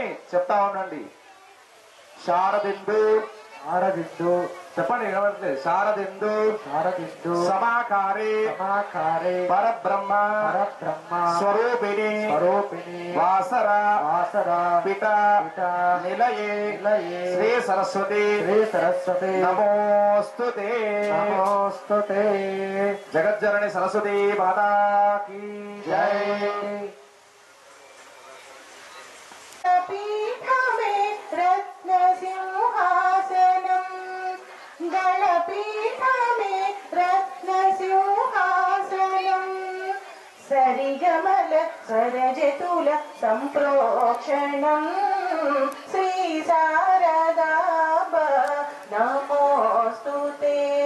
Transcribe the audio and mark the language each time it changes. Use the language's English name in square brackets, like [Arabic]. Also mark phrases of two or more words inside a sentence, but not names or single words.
[Telugu] చెప్తా ఉండండి [Sanskrit] శారదిందు శారదిందు [Telugu] చెప్పండి వినవట్లేదు [Sanskrit] శారదిందు శారదిందు సమాకారే సమాకారే పరబ్రహ్మ పరబ్రహ్మ స్వరూపిణి స్వరూపిణి వాసర వాసర పిత పిత నిలయే నిలయే శ్రీ సరస్వతి నమోస్తుతే నమోస్తుతే జగజ్జనని సరస్వతి [Hindi] माता की जै [Telugu] పీఠమే రత్నసింహాసనం గణపీఠమే రత్నసింహాసనం సరిగమల స్వరజతుల సంప్రోక్షణం శ్రీ శారదాంబ నమోస్తుతే